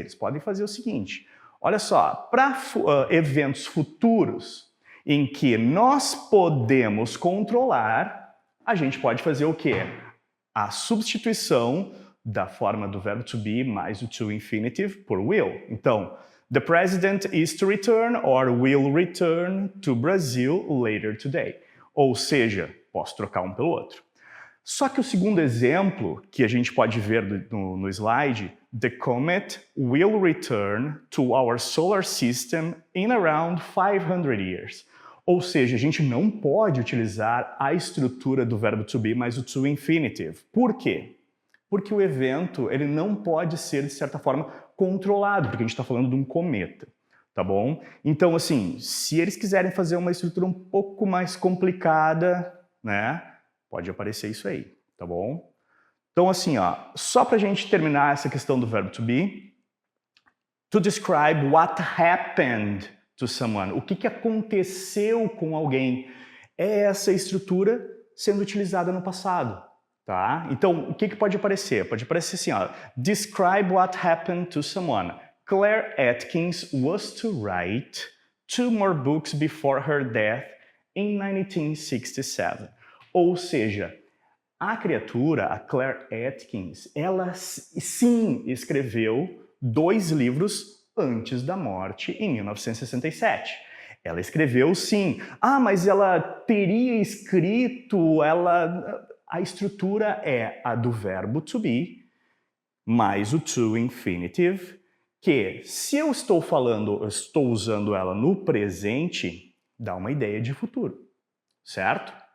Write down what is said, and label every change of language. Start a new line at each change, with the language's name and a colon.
Portuguese: Eles podem fazer o seguinte, olha só, para eventos futuros em que nós podemos controlar, a gente pode fazer o quê? A substituição da forma do verbo to be mais o to infinitive por will. Então,
English: the president is to return or will return to Brazil later today.
Portuguese: Ou seja, posso trocar um pelo outro. Só que o segundo exemplo, que a gente pode ver no slide,
English: the comet will return to our solar system in around 500 years.
Portuguese: Ou seja, a gente não pode utilizar a estrutura do verbo to be mais o to infinitive. Por quê? Porque o evento ele não pode ser, de certa forma, controlado, porque a gente está falando de um cometa, tá bom? Então, assim, se eles quiserem fazer uma estrutura um pouco mais complicada, né, pode aparecer isso aí, tá bom? Então, assim, ó, só para a gente terminar essa questão do verbo to be,
English: to describe what happened to someone,
Portuguese: o que aconteceu com alguém, é essa estrutura sendo utilizada no passado. Tá? Então, o que pode aparecer? Pode aparecer assim, ó,
English: describe what happened to someone. Claire Atkins was to write 2 more books before her death in 1967.
Portuguese: Ou seja, a criatura, a Claire Atkins, ela sim escreveu 2 livros antes da morte em 1967. Ela escreveu sim. Ah, mas ela teria escrito, A estrutura é a do verbo to be mais o to infinitive, que se eu estou usando ela no presente, dá uma ideia de futuro, certo?